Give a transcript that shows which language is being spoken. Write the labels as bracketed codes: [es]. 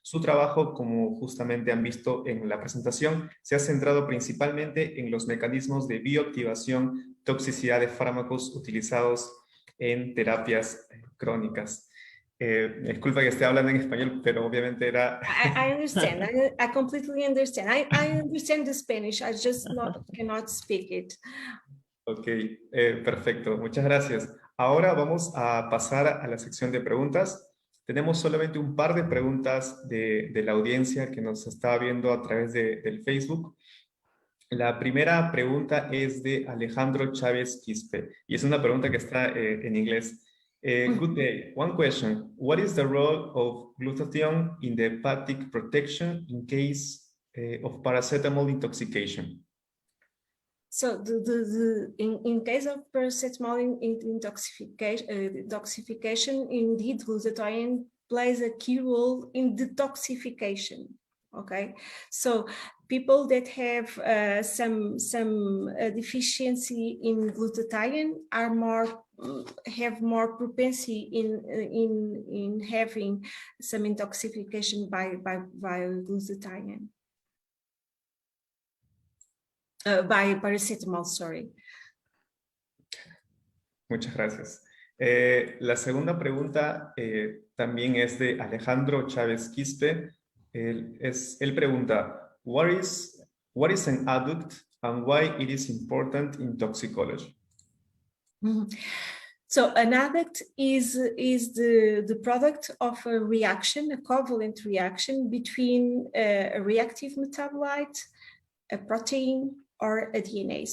[es] Su trabajo, como justamente han visto en la presentación, se ha centrado principalmente en los mecanismos de bioactivación, toxicidad de fármacos utilizados en terapias crónicas. Disculpa que esté hablando en español, pero obviamente era... [en] I understand. I completely understand. I understand the Spanish. I just cannot speak it. [es] Ok, perfecto. Muchas gracias. Ahora vamos a pasar a la sección de preguntas. Tenemos solamente un par de preguntas de la audiencia que nos está viendo a través del Facebook. La primera pregunta es de Alejandro Chávez Quispe, y es una pregunta que está en inglés. [en] Good day. One question. What is the role of glutathione in the hepatic protection in case of paracetamol intoxication? So in case of paracetamol intoxication, indeed glutathione plays a key role in detoxification. Okay, so people that have some deficiency in glutathione have more propensity in having some intoxication by glutathione. By paracetamol, sorry. [es] Muchas gracias. La segunda pregunta también es de Alejandro Chávez Quispe. Él pregunta, [en] what is an adduct and why it is important in toxicology? Mm-hmm. So an adduct is the product of a reaction, a covalent reaction between a reactive metabolite, a protein, or a DNA.